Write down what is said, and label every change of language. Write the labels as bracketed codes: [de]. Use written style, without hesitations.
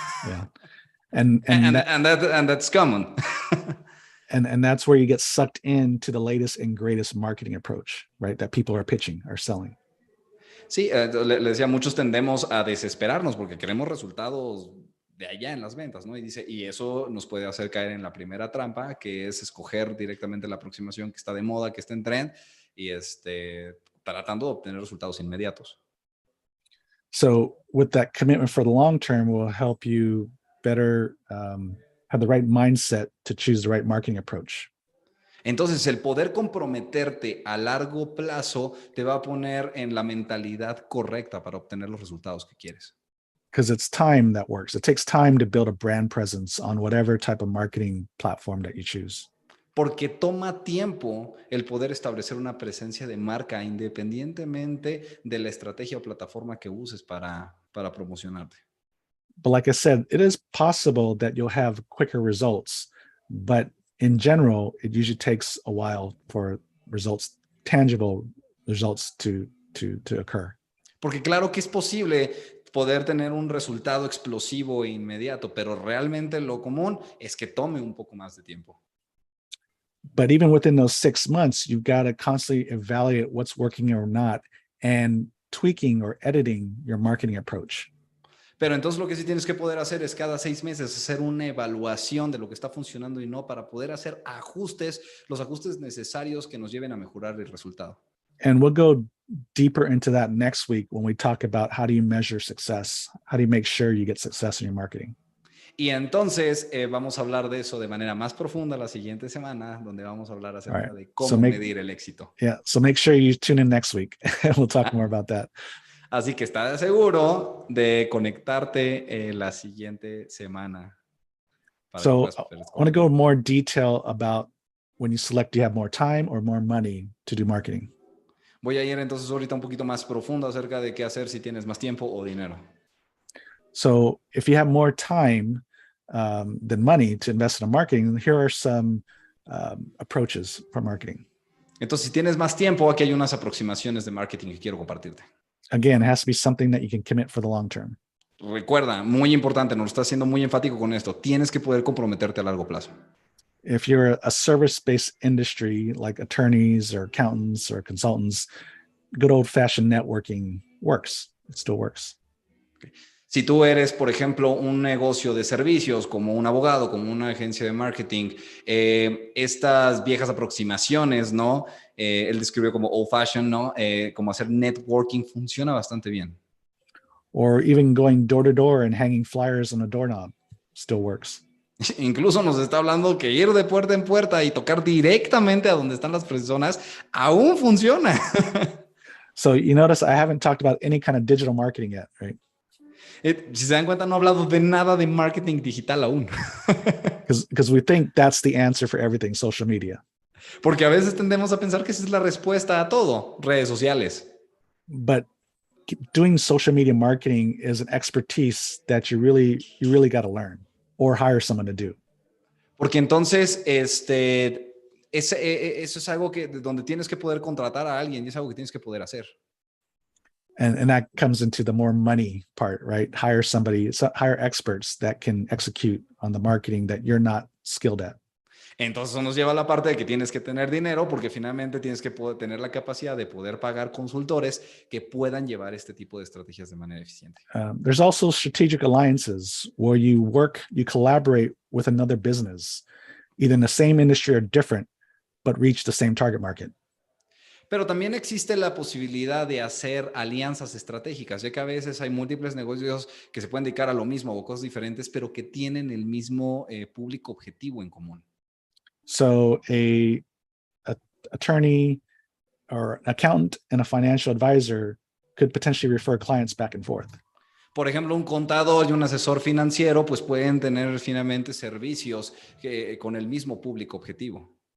[en] Yeah. And that's common. and that's where you get sucked into the latest and greatest marketing approach, right? That people are pitching or selling. [es] Sí, le decía, muchos tendemos a desesperarnos porque queremos resultados de allá en las ventas, ¿no? Y dice, y eso nos puede hacer caer en la primera trampa, que es escoger directamente la aproximación que está de moda, que está en trend, y tratando de obtener resultados inmediatos. [en] So with that commitment for the long term will help you better have the right mindset to choose the right marketing approach. [es] Entonces, el poder comprometerte a largo plazo te va a poner en la mentalidad correcta para obtener los resultados que quieres. [en] Because it's time that works. It takes time to build a brand presence on whatever type of marketing platform that you choose. [es] Porque toma tiempo el poder establecer una presencia de marca independientemente de la estrategia o plataforma que uses para promocionarte. [en] But like I said, it is possible that you'll have quicker results, but in general, it usually takes a while for results, tangible results to occur. [es] Porque claro que es posible poder tener un resultado explosivo e inmediato, pero realmente lo común es que tome un poco más de tiempo. [en] But even within those 6 months, you've got to constantly evaluate what's working or not and tweaking or editing your marketing approach. [es] Pero entonces lo que sí tienes que poder hacer es cada 6 meses hacer una evaluación de lo que está funcionando y no, para poder hacer ajustes, los ajustes necesarios que nos lleven a mejorar el resultado. [en] And we'll go deeper into that next week when we talk about how do you measure success? How do you make sure you get success in your marketing? [es] Y entonces vamos a hablar de eso de manera más profunda la siguiente semana, donde vamos a hablar acerca de cómo medir el éxito. [en] Yeah, so make sure you tune in next week and we'll talk more about that. [es] Así que está seguro de conectarte la siguiente semana. [en] So I want to go more detail about when you select, do you have more time or more money to do marketing? [es] Voy a ir entonces ahorita un poquito más profundo acerca de qué hacer si tienes más tiempo o dinero. [en] So if you have more time than money to invest in marketing, here are some approaches for marketing. [es] Entonces, si tienes más tiempo, aquí hay unas aproximaciones de marketing que quiero compartirte. [en] Again, it has to be something that you can commit for the long term. [es] Recuerda, muy importante, nos está haciendo muy enfático con esto. Tienes que poder comprometerte a largo plazo. [en] If you're a service-based industry like attorneys or accountants or consultants, good old-fashioned networking works. It still works. Okay. [es] Si tú eres, por ejemplo, un negocio de servicios, como un abogado, como una agencia de marketing, estas viejas aproximaciones, ¿no? Él describió como [en] old fashioned, [es] ¿no? Como hacer networking funciona bastante bien. [en] Or even going door to door and hanging flyers on a doorknob still works. [es] Incluso nos está hablando que ir de puerta en puerta y tocar directamente a donde están las personas aún funciona. [en] So you notice I haven't talked about any kind of digital marketing yet, right? [es] Si se dan cuenta, no he hablado de nada de marketing digital aún. [en] Because we think that's the answer for everything, social media. [es] Porque a veces tendemos a pensar que esa es la respuesta a todo, redes sociales. [en] But doing social media marketing is an expertise that you really got to learn or hire someone to do. [es] Porque entonces, eso es algo donde tienes que poder contratar a alguien y es algo que tienes que poder hacer. [en] And that comes into the more money part, right? Hire experts that can execute on the marketing that you're not skilled at. [es] Entonces eso nos lleva a la parte de que tienes que tener dinero porque finalmente tienes que poder tener la capacidad de poder pagar consultores que puedan llevar este tipo de estrategias de manera eficiente. [en] There's also strategic alliances where you collaborate with another business, either in the same industry or different, but reach the same target market. [es] Pero también existe la posibilidad de hacer alianzas estratégicas, ya que a veces hay múltiples negocios que se pueden dedicar a lo mismo o cosas diferentes, pero que tienen el mismo público objetivo en común. [en] So a attorney or an accountant and a financial advisor could potentially refer clients back and forth. [es] Por ejemplo, un contador y un asesor financiero pues pueden tener finalmente servicios con el mismo público objetivo.